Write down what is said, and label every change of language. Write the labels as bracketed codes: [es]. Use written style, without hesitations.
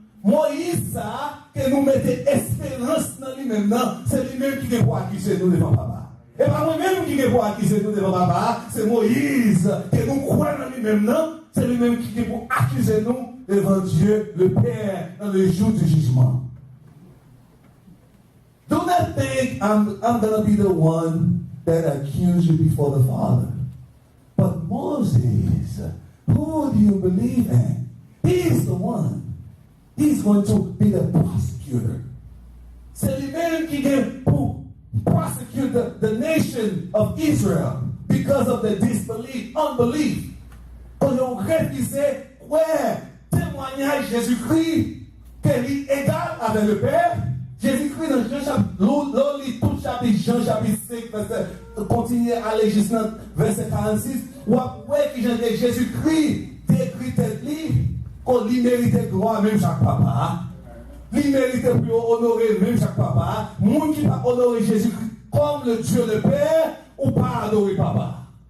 [fr] Moïse ça, que nous mettons espérance dans lui-même, non? C'est lui-même qui est pour accuser nous devant papa. Et pas moi-même qui est pour accuser nous devant papa, c'est Moïse qui nous croit dans lui-même, non? C'est lui-même qui est pour accuser nous devant Dieu, le Père, dans le jour du jugement. [en] Do not think I'm going to be the one that accuse you before the Father. But Moses, who do you believe in? He's the one. He's going to be the prosecutor. [fr] C'est lui-même qui vient pour [en] prosecute the nation of Israel because of the disbelief, unbelief. [fr] Quand on réfléchissait, ouais, témoignage Jésus-Christ, qu'il est égal avec le Père. Jésus-Christ dans Jean chapitre, tout chapitre, Jean chapitre 5, continuez à aller jusqu'à verset 46, où après que Jésus-Christ décrit tête qu'on lui méritait gloire même chaque papa, lui méritait plus honorer même chaque papa, monde qui va honorer Jésus-Christ comme le Dieu le Père ou pas adorer papa.